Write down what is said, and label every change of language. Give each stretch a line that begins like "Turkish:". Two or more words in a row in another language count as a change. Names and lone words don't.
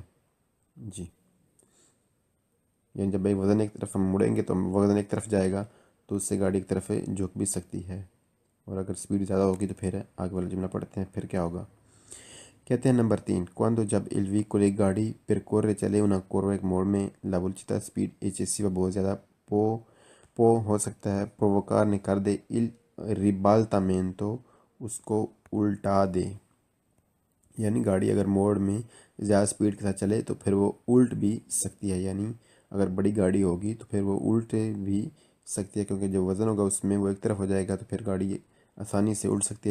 Urdu: جی یعنی جب ایک وزن ایک طرف ہم مڑیں گے تو وزن ایک طرف جائے گا تو اس سے گاڑی ایک طرف جھک بھی سکتی ہے، اور اگر سپیڈ زیادہ ہوگی تو پھر آگے والا جملہ پڑھتے ہیں پھر کیا ہوگا۔ کہتے ہیں نمبر 3 quando جب il ایک گاڑی percorre چلے
Italian: una curva
Urdu: ایک موڑ میں
Italian: la velocità
Urdu: speed eccessiva بہت زیادہ پو ہو سکتا ہے provocare کر دے
Italian: il ribaltamento
Urdu: اس کو الٹا دے، یعنی گاڑی اگر موڑ میں زیادہ سپیڈ کے ساتھ چلے تو پھر وہ الٹ بھی سکتی ہے، یعنی اگر بڑی گاڑی ہوگی تو پھر وہ الٹ بھی سکتی ہے کیونکہ جو وزن ہوگا اس میں وہ ایک طرف ہو جائے گا تو پھر گاڑی آسانی سے الٹ سکتی ہے۔